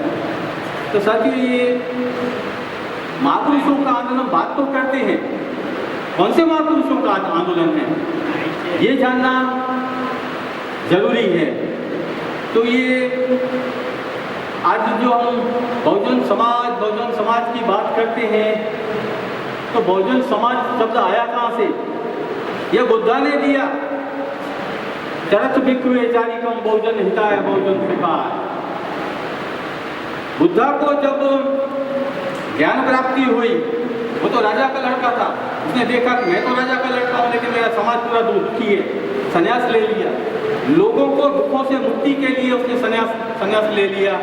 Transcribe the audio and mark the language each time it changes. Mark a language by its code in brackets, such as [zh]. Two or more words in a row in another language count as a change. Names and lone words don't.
[hi] तो साथियों, ये महापुरुषों का आंदोलन बात तो करते हैं, कौन से महापुरुषों का आंदोलन है ये जानना जरूरी है। तो ये आज जो हम बहुजन समाज की बात करते हैं तो बहुजन समाज शब्द आया कहाँ से? यह बुद्धा ने दिया। [pi] चरत भिक्षुवे चारिकम बहुजन हिताय बहुजन सुखाय। [hi] बुद्धा को जब ज्ञान प्राप्ति हुई, वो तो राजा का लड़का था, उसने देखा कि मैं तो राजा का लड़का हूँ लेकिन मेरा समाज पूरा दुखी है, संन्यास ले लिया। लोगों को दुखों से मुक्ति के लिए उसने संन्यास ले लिया।